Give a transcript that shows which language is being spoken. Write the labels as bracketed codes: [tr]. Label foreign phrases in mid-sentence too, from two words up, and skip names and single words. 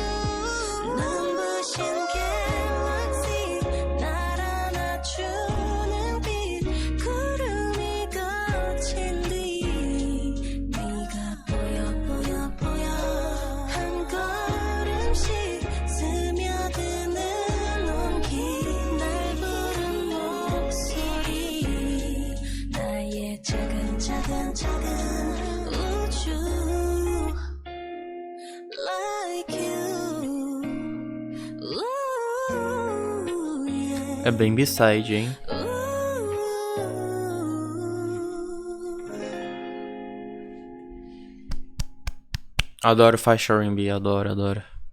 [ko] 눈부신 갤럭시 날 안아주는 빛 구름이 거친 뒤 네가 보여 한 걸음씩 스며드는 온기 날 부른 목소리 나의 작은 [pt] É bem B-side, hein? Adoro faixa R&B, adoro.